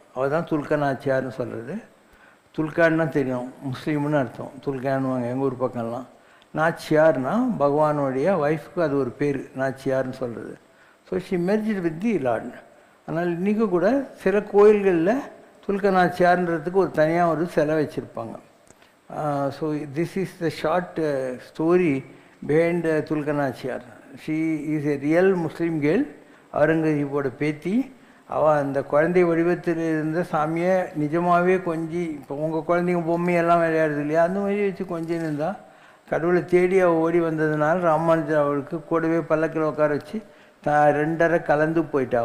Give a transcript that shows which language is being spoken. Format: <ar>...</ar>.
<ta>அவள் தான் துல்க நாச்சியார்னு சொல்கிறது. துல்கான்னா தெரியும், முஸ்லீம்னு அர்த்தம். துல்கான்னுவாங்க எங்கள் ஊர் பக்கம்லாம். நாச்சியார்னா பகவானுடைய ஒய்ஃபுக்கு அது ஒரு பேர், நாச்சியார்னு சொல்கிறது.</ta> <en>So she merged with the lord.</en> <ta>அதனால் இன்றைக்கும் கூட சில கோயில்களில் துல்க நாச்சியார்ன்றதுக்கு ஒரு தனியாக ஒரு சிலை வச்சுருப்பாங்க.</ta> <en>So this is the short story behind Tulka Nachiyar. She is a real Muslim girl.</en> <ta>அவுரங்கசீப்போட பேத்தி. அவள் அந்த குழந்தை வடிவத்தில் இருந்த சாமியை நிஜமாகவே கொஞ்சி, இப்போ உங்கள் குழந்தைங்க பொம்மையெல்லாம் விளையாடுது இல்லையா, அந்த மாதிரி வச்சு கொஞ்சம் இருந்தால் கடவுளை தேடி அவள் ஓடி வந்ததுனால ராமானுஜர் அவளுக்கு கூடவே பல்லக்கில் உட்கார வச்சு ரெண்டரை கலந்து போயிட்டா.</ta>